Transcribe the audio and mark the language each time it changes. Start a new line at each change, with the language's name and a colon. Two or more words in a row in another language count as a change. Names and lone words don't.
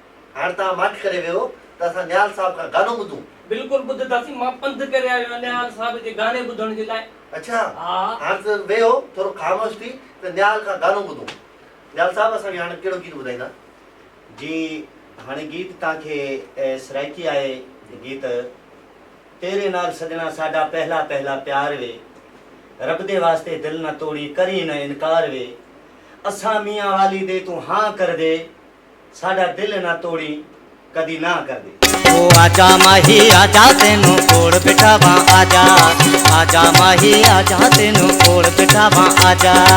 Sindhi: हाणे तव्हां माठि करे वियो त असां निहाल साहब खां गानो ॿुधूं। बिल्कुलु ॿुधंदासीं। मां पंधु करे आयो आहियां निहाल साहब जे गाने ॿुधण जे लाइ। अच्छा हा हाणे त वियो थोरो ख़ामोश थी त निहाल खां गानो ॿुधूं। निहाल साहब असांखे हाणे कहिड़ो गीत ॿुधाईंदा? जी हाणे गीत तव्हांखे सराइकी आहे गीत
Saraiki: तेरे नाल सजना साडा पहला पहला प्यार वे रब दे वास्ते दिल न तोड़ी करी न इनकार वे असां मियां वाली दे तू हाँ कर दे साडा दिल न तोड़ी कदी ना कर दे। ओ आजा माही आजा तेनू कोड़ बिठावा आजा आजा माही आजा तेनू कोड़ बिठावा आजा।